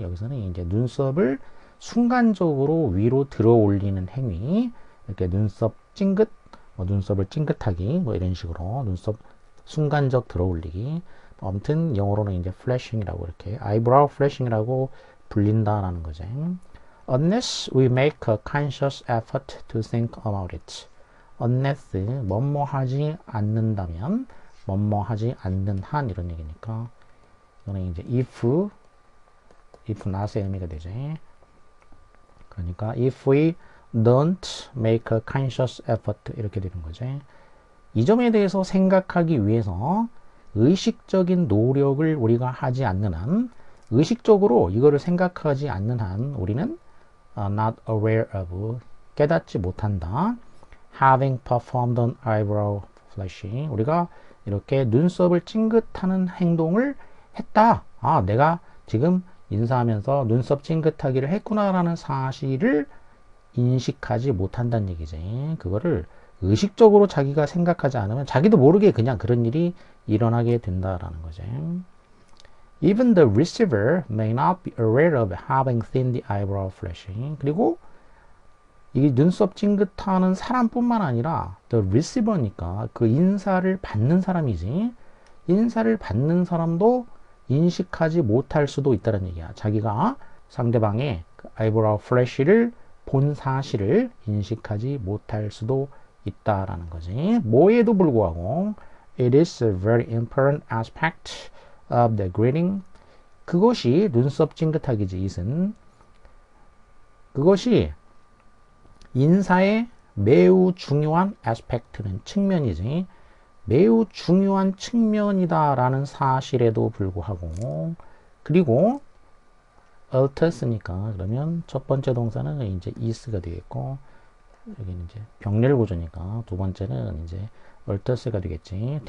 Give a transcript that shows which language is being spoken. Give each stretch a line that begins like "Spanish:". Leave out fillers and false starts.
Korean: 여기서는 이제 눈썹을 순간적으로 위로 들어 올리는 행위, 이렇게 눈썹 찡긋, 눈썹을 찡긋하기, 이런 식으로 눈썹 순간적 들어 올리기. 아무튼 영어로는 이제 flashing이라고 이렇게 eyebrow flashing이라고 불린다라는 거죠.
English: Unless we make a conscious effort to think about it.
Korean: unless 뭐뭐 하지 않는다면, 뭐뭐 하지 않는 한, 이런 얘기니까 이거는 이제 if not의 의미가 되지. 그러니까
English: if we don't make a conscious effort,
Korean: 이렇게 되는 거지. 이 점에 대해서 생각하기 위해서 의식적인 노력을 우리가 하지 않는 한, 의식적으로 이거를 생각하지 않는 한 우리는
English: not aware of,
Korean: 깨닫지 못한다.
English: having performed an eyebrow flashing,
Korean: 우리가 이렇게 눈썹을 찡긋하는 행동을 했다. 아, 내가 지금 인사하면서 눈썹 찡긋하기를 했구나라는 사실을 인식하지 못한다는 얘기지. 그거를 의식적으로 자기가 생각하지 않으면 자기도 모르게 그냥 그런 일이 일어나게 된다라는 거지.
English: Even the receiver may not be aware of having seen the eyebrow flashing.
Korean: 그리고 이 눈썹 찡긋하는 사람뿐만 아니라 the receiver니까 그 인사를 받는 사람이지. 인사를 받는 사람도 인식하지 못할 수도 있다는 얘기야. 자기가 상대방의 그 eyebrow flash를 본 사실을 인식하지 못할 수도 있다라는 거지. 뭐에도 불구하고
English: it is a very important aspect of the greeting.
Korean: 그것이 눈썹 찡긋하기지. 이은 그것이 인사의 매우 중요한 aspect는 측면이지. 매우 중요한 측면이다라는 사실에도 불구하고, 그리고 alters니까 그러면 첫 번째 동사는 이제 is가 되겠고, 여기는 이제 병렬 구조니까 두 번째는 이제 alters가 되겠지.